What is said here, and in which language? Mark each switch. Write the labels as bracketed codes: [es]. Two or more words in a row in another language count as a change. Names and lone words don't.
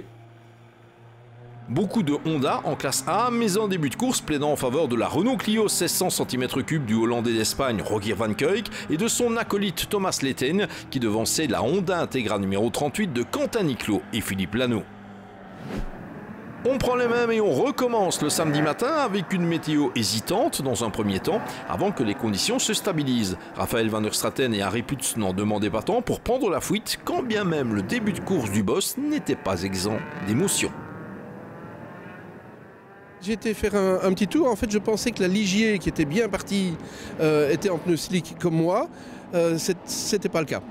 [fr] Beaucoup de Honda en classe A, mais en début de course plaidant en faveur de la Renault Clio 1600 cm3 du Hollandais d'Espagne Rogier van Kuijk et de son acolyte Thomas Letten qui devançait la Honda Integra numéro 38 de Quentin Niclot et Philippe Lano. On prend les mêmes et on recommence le samedi matin avec une météo hésitante dans un premier temps avant que les conditions se stabilisent. Raphaël van der Straten et Harry Putz n'en demandaient pas tant pour prendre la fuite quand bien même le début de course du boss n'était pas exempt d'émotion. J'ai été faire un petit tour. En fait, je pensais que la Ligier, qui était bien partie, était en pneu slick comme moi. C'était pas le cas.